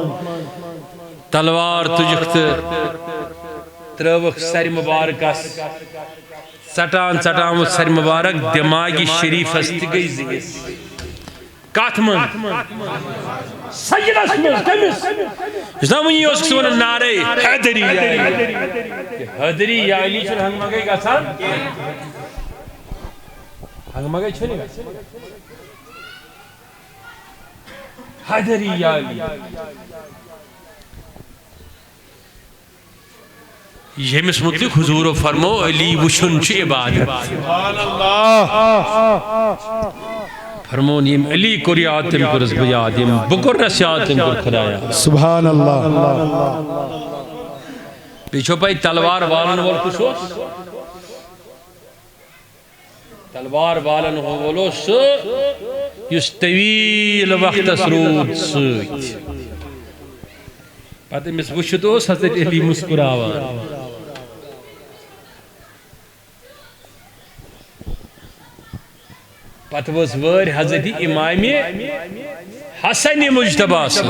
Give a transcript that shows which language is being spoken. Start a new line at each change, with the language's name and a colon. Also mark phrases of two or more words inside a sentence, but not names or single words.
Kashmiri: تلوار تُجکھ تہٕ ترٲوکھ سرِ مبارکس ژٹان ژٹان سرِ مبارک دماغی شریفس تہِ گٔے زِگِس کتھ منٛز سجدس منٛز کٔمِس یُس نا وٕنی اوس سُہ ونان نعرے حیدری یا علی حیدری یا علی چھُنہٕ ہنٛگہٕ منٛگَے گژھان ہنٛگہٕ منٛگَے چھُنہٕ گژھان حیدری یا علی یمس متعلق حضور فرمو علی وشن چھ عبادت
Arabic: سبحان اللہ
Kashmiri: فرمون یم علی کور یاد تم کرس بہ یاد یم بکر نس یاد تم کر خدایا
Arabic: سبحان اللہ
Kashmiri: پیچھو پائی تلوار والن وول کس تلوار والن وولو یس طویل وقت رود ست پتہ امس وچھت حضرت علی مسکراوان پتہ ؤژ وٲرۍ حضرت امام حسن مجتبی